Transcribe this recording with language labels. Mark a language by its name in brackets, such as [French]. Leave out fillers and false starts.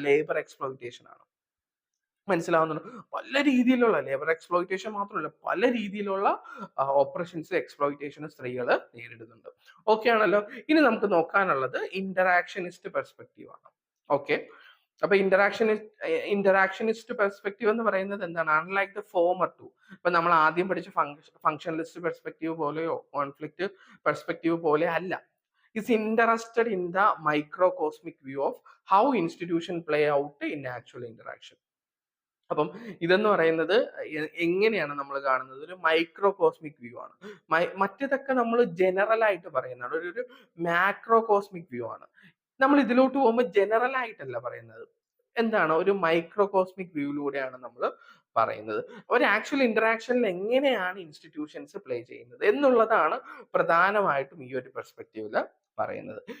[Malayalam] Labour exploitation ആണ്. മനസ്സിലാവുന്നുണ്ട്? പല രീതിയിലുള്ള ലേബർ എക്സ്പ്ലോയിറ്റേഷൻ മാത്രമല്ല, പല രീതിയിലുള്ള ഓപ്പറേഷൻസ്, എക്സ്പ്ലോയിറ്റേഷൻ സ്ത്രീകൾ നേരിടുന്നുണ്ട്. ഓക്കെ ആണല്ലോ. ഇനി നമുക്ക് നോക്കാനുള്ളത് ഇന്ററാക്ഷനിസ്റ്റ് പെർസ്പെക്റ്റീവ് ആണ്. ഓക്കെ, അപ്പൊ ഇന്ററാക്ഷനിസ്റ്റ് പെർസ്പെക്റ്റീവ് എന്ന് പറയുന്നത് എന്താണ്? [English] unlike the former two, [Malayalam] ഇപ്പൊ നമ്മൾ ആദ്യം പഠിച്ച ഫംഗ്ഷനലിസ്റ്റ് പെർസ്പെക്റ്റീവ് പോലെയോ കോൺഫ്ലിക്റ്റ് പെർസ്പെക്റ്റീവ് പോലെ അല്ല. [English] is interested in the microcosmic view of how institution play out in actual interaction. [Malayalam] അപ്പം ഇതെന്ന് പറയുന്നത് എങ്ങനെയാണ് നമ്മൾ കാണുന്നത്? ഒരു മൈക്രോ കോസ്മിക് വ്യൂ ആണ്. മറ്റേതൊക്കെ നമ്മൾ ജനറൽ ആയിട്ട് പറയുന്നതാണ്, ഒരു മാക്രോ കോസ്മിക് വ്യൂ ആണ്. നമ്മൾ ഇതിലോട്ട് പോകുമ്പോൾ ജനറൽ ആയിട്ടല്ല പറയുന്നത്, എന്താണ്? ഒരു മൈക്രോ കോസ്മിക് വ്യൂയിലൂടെയാണ് നമ്മൾ പറയുന്നത്. ഒരു ആക്ച്വൽ ഇന്ററാക്ഷനിൽ എങ്ങനെയാണ് ഇൻസ്റ്റിറ്റ്യൂഷൻസ് പ്ലേ ചെയ്യുന്നത് എന്നുള്ളതാണ് പ്രധാനമായിട്ടും ഈ ഒരു പെർസ്പെക്റ്റീവില് പറയുന്നത്.